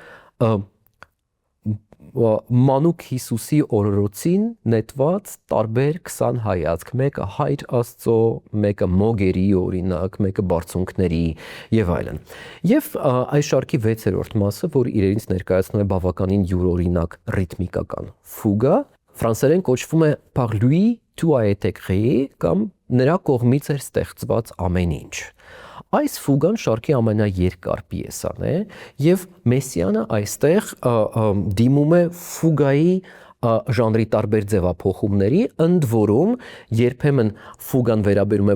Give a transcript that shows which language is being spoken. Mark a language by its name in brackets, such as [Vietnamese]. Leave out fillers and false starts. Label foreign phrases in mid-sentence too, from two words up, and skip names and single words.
[Armenian] մանուկ Հիսուսի օրորոցին նետված տարբեր 20 հայացք, մեկը Հայր Աստծո, մեկը մոգերի օրինակ, մեկը բարձունքների եւ այլն։ Եվ այս շարքի 6-րդ մասը, որ իրենից ներկայացնում է բավականին յուրօրինակ ռիթմիկական ֆուգա, ֆրանսերեն կոչվում է Par lui tout a été créé կամ նրա կողմից էր ստեղծված ամեն ինչ։ Այս ֆուգան շարքի ամենաերկար պիեսան է եւ Մեսսիանը այստեղ դիմում է ֆուգայի ժանրի տարբեր ձևափոխումների, ընդ որում երբեմն ֆուգան վերաբերում է